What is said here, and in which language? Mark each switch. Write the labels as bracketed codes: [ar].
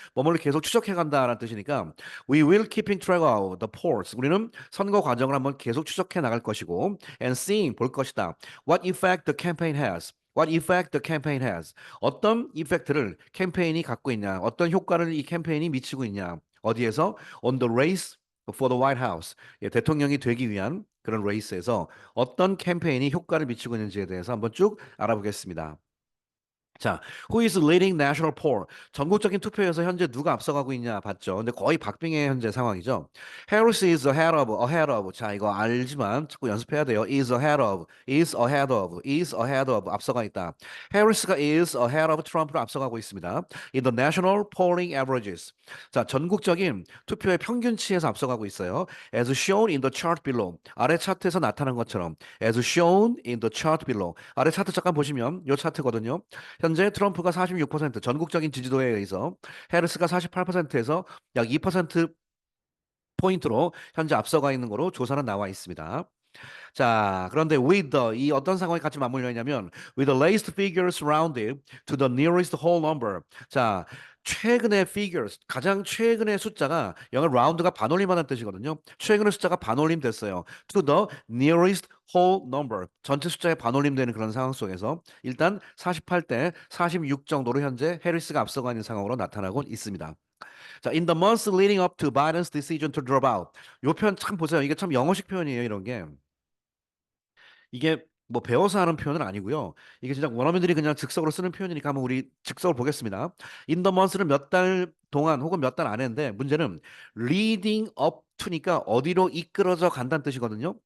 [ko] 뭐뭐를 계속 추적해 간다라는 뜻이니까 [en] we will keeping track of the polls. [ko] 우리는 선거 과정을 한번 계속 추적해 나갈 것이고 [en] and seeing [ko] 볼 것이다. [en] What effect the campaign has. What effect the campaign has. [ko] 어떤 이펙트를 캠페인이 갖고 있냐. 어떤 효과를 이 캠페인이 미치고 있냐. 어디에서? [en] On the race for the White House. [ko] 예, 대통령이 되기 위한 그런 레이스에서 어떤 캠페인이 효과를 미치고 있는지에 대해서 한번 쭉 알아보겠습니다. [en] 자, who is leading national poll? [ko] 전국적인 투표에서 현재 누가 앞서가고 있냐 봤죠. 근데 거의 박빙의 현재 상황이죠. [en] Harris is ahead of. [ko] 자, 이거 알지만 자꾸 연습해야 돼요. [en] is ahead of [ko] 앞서가 있다. Harris가 [en] is ahead of [ko] 트럼프를 앞서가고 있습니다. [en] In the national polling averages. [ko] 자, 전국적인 투표의 평균치에서 앞서가고 있어요. [en] As shown in the chart below. [ko] 아래 차트에서 나타난 것처럼 [en] as shown in the chart below. [ko] 아래 차트 잠깐 보시면 이 차트거든요. 현재 트럼프가 46%, 전국적인 지지도에 의해서 해리스가 48%에서 약 2% 포인트로 현재 앞서가 있는 거로 조사는 나와 있습니다. 자, 그런데 이 어떤 상황이 같이 맞물려 있냐면 [en] with the latest figures rounded to the nearest whole number. [ko] 자, 최근의 figures, 가장 최근의 숫자가 영어 라운드가 반올림하는 뜻이거든요. 최근의 숫자가 반올림 됐어요. [en] to the nearest whole number. [ko] 전체 숫자에 반올림되는 그런 상황 속에서 일단 48대 46 정도로 현재 해리스가 앞서가 있는 상황으로 나타나고 있습니다. [en] 자, in the months leading up to Biden's decision to drop out. [ko] 요 표현 참 보세요. 이게 참 영어식 표현이에요, 이런 게. 이게 뭐 배워서 하는 표현은 아니고요. 이게 진짜 원어민들이 그냥 즉석으로 쓰는 표현이니까 한번 우리 즉석으로 보겠습니다. [en] In the months [ko] 는 몇 달 동안 혹은 몇 달 안에인데 문제는 [en] leading up to [ko] 니까 어디로 이끌어져 간다는 뜻이거든요.